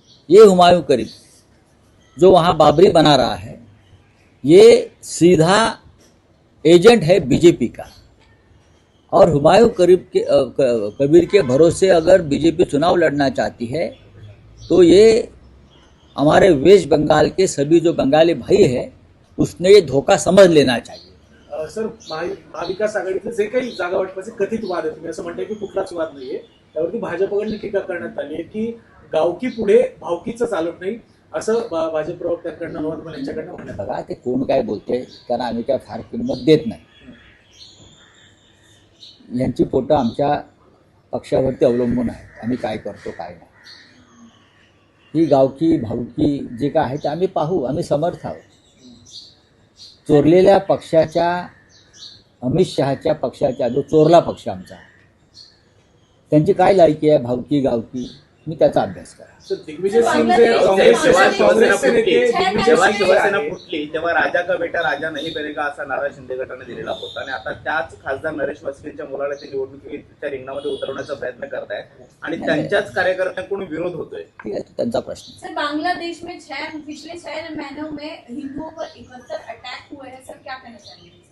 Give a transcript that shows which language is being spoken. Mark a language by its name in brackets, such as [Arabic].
[Hindi] ये हुमायूं कबीर जो वहां बाबरी बना रहा है, ये सीधा एजेंट है बीजेपी का। और हुमायूं कबीर के भरोसे अगर बीजेपी चुनाव लड़ना चाहती है तो ये हमारे वेस्ट बंगाल के सभी जो बंगाली भाई है उसने ये धोखा समझ लेना चाहिए। [Marathi] सर, महाविकास आघाडीचे जे काही जागा वाटपाचे कथित वाद आहे, तुम्ही असं म्हणताय की कुठलाच वाद नाहीये, त्यावरती भाजपकडून टीका करण्यात आली आहे की गावकी पुढे भावकीचं चालत नाही, असं भाजप प्रवक्त्यांकडनं नवाब यांच्याकडनं म्हणण्यात आलं. बघा ते कोण काय बोलते, कारण आम्ही काय फार किंमत देत नाही. यांची पोटं आमच्या पक्षावरती अवलंबून आहे, आम्ही काय करतो काय नाही. ही गावकी भावकी जे काय आहे ते आम्ही पाहू, आम्ही समर्थ आहोत. चोरलेल्या पक्षाच्या, अमित शहाच्या पक्षाच्या, जो चोरला पक्ष आमचा, त्यांची काय लायकी आहे भावकी गावकी, मी त्याचा अभ्यास करा. सर, दिग्विजय सिंग जेव्हा शिवसेना फुटली तेव्हा राजा का बेटा राजा नाही बनेगा असा नारा शिंदे गटाने दिलेला होता आणि आता त्याच खासदार नरेश म्हस्केंच्या मुलाला ते निवडणुकीच्या रिंगणामध्ये उतरवण्याचा प्रयत्न करतायत आणि त्यांच्याच कार्यकर्त्यांकडून विरोध होतोय. ठीक आहे, तो त्यांचा प्रश्न. [Hindi] सर, बांग्लादेश में पिछले 6 महीनों में हिंदुओं पर 71 अटैक हुए हैं, सर क्या कहना चाहेंगे?